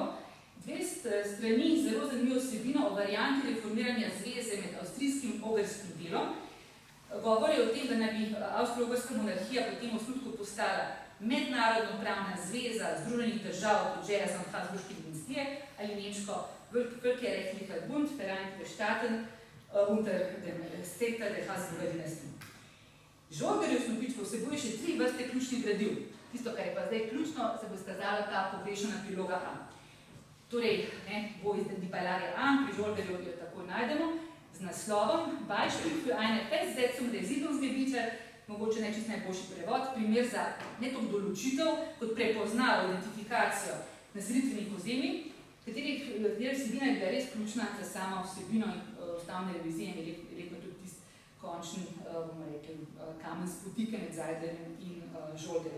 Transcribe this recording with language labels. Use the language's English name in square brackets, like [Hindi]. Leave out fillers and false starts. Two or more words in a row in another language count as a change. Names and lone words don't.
[Slovenian] 2 strani zelo zanimivo vsebino o varianti reformiranja zveze med avstrijskim in ogrskim delom. Govori o tem, da naj bi avstro-ogrska monarhija po tem osnutku postala mednarodno pravna zveza Združenih držav pod železom Habsburške dinastije ali nemško [German] Völkerrechtlicher Bund, Vereinigte Staaten unter dem Scepter der Habsburger Dynastie. [Slovenian] Žolgarjev Snopič vsebuje še 3 vrste ključnih gradiv. Tisto, kar je pa zdaj ključno, se bo izkazala ta pogrešana priloga A. Torej, bo iz Bajlage A, pri Žolgarjev jo tako najdemo, z naslovom [German] Beispiel für eine Festsetzung der Siedlungsgebiete, [Slovenian] mogoče nečist najboljši prevod, primer za ne toliko določitev, kot prepoznavo, identifikacijo naselitvenih ozemij, katerih vsebina je bila res ključna za samo vsebino ustavne revizije in verjetno tudi tisti končni, bomo rekli, kamen spotike med Zeidlerjem in Žolgarjem.